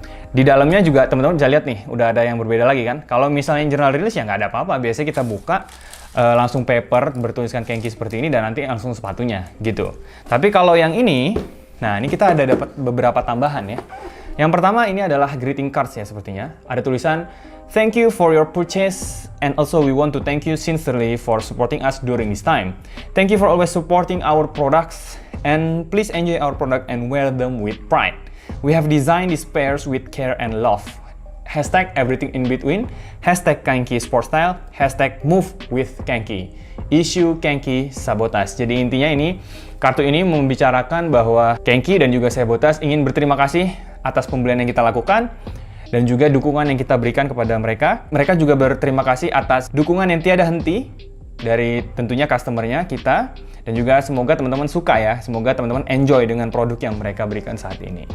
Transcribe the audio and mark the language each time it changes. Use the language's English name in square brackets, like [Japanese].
[Indonesian] Di dalamnya juga teman-teman bisa lihat nih, udah ada yang berbeda lagi kan. Kalau misalnya yang general release ya nggak ada apa-apa, biasanya kita buka langsung paper bertuliskan Kenki seperti ini dan nanti langsung sepatunya gitu. Tapi kalau yang ini, nah ini kita ada dapat beberapa tambahan ya. Yang pertama ini adalah greeting cards ya sepertinya. Ada tulisan [English] "Thank you for your purchase and also we want to thank you sincerely for supporting us during this time. Thank you for always supporting our products and please enjoy our product and wear them with pride. We have designed these pairs with care and love. Hashtag everything in between, hashtag Kenki Sport Style, hashtag move with Kenki, issue Kenki Sabotage." [Indonesian] Jadi intinya ini, kartu ini membicarakan bahwa Kenki dan juga Sabotage ingin berterima kasih atas pembelian yang kita lakukan dan juga dukungan yang kita berikan kepada mereka. Mereka juga berterima kasih atas dukungan yang tiada henti dari tentunya customernya kita, dan juga semoga teman-teman suka ya, semoga teman-teman enjoy dengan produk yang mereka berikan saat ini.